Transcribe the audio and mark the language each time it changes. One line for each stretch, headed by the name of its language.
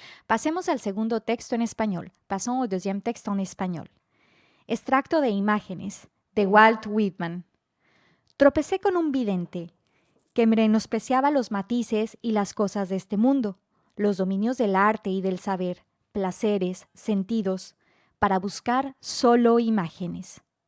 Spanish: Pasemos al segundo texto en español.
French: Passons au deuxième texte en español.
Spanish: Extracto de imágenes, de Walt Whitman. Tropecé con un vidente que menospreciaba los matices y las cosas de este mundo, los dominios del arte y del saber, placeres, sentidos, para buscar solo imágenes.